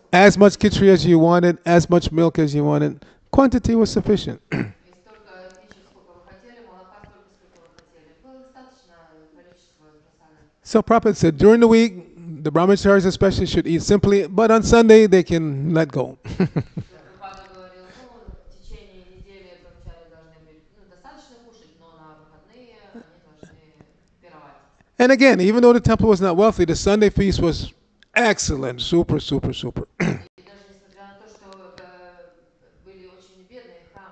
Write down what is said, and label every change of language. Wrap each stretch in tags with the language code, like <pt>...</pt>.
<en>As much khichdi as you wanted, as much milk as you wanted. Quantity was sufficient.</en> <ru>и столько кичи, сколько вы хотели, молока столько, сколько вы хотели. Было достаточно количество просада.</ru> <en>So Prabhupada said during the week, the brahmacharis especially should eat simply, but on Sunday they can let go.</en> <ru>Прабхупада говорил, в течение недели брамачари должны быть, достаточно кушать, но на выходные они должны пировать.</ru> <en>And again, even though the temple was not wealthy, the Sunday feast was excellent, super, super, super.</en> <ru>И даже несмотря на то, что были очень бедные</ru>